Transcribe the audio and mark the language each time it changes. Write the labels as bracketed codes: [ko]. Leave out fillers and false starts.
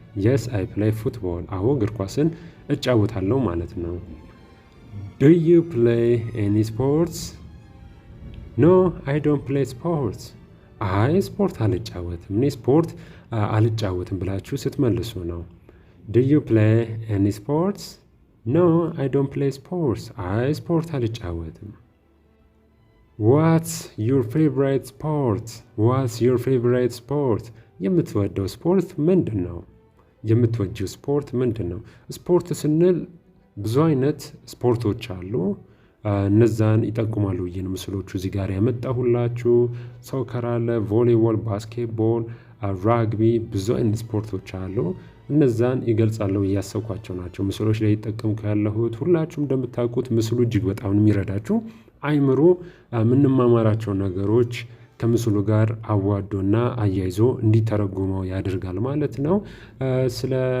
[en] Yes, I play football. [am] አዎ እግር ኳስን እጫወታለሁ ማለት ነው። [en] Do you play any sports? No, I don't play sports. [am] አይ ስፖርት አልጫወትም፣ እኔ ስፖርት አልጫወትም ብላችሁ ስትመልሱ ነው። [en] Do you play any sports? No, I don't play sports. [am] አይ ስፖርት አልጫወትም። [en] What's your favorite sport? What's your favorite sport? [am] የምትወደው ስፖርት ምንድን ነው? የምትወጂው ስፖርት ምንድን ነው? ስፖርት ስንል ብዙ አይነት ስፖርቶች አሉ። እነዛን ይጠቁማሉ ብዬ ነው ምስሎቹ እዚህ ጋር ያመጣሁላችሁ። ሶከር አለ፣ ቮሊቦል፣ ባስኬትቦል፣ ራግቢ፣ ብዙ አይነት ስፖርቶች አሉ። እነዛን ይገልጻሉ እያሰብኳቸው ናቸው ምስሎች ላይ ይጠቀምኩ ያለሁት። ሁላችሁም እንደምታውቁት ምስሉ እጅግ በጣም የሚረዳችሁ አይምሮ የምንማማራቸው ነገሮች ከምስሉ ጋር አዋዶና አያይዞ እንዲተረጉመው ያደርጋል ማለት ነው። ስለ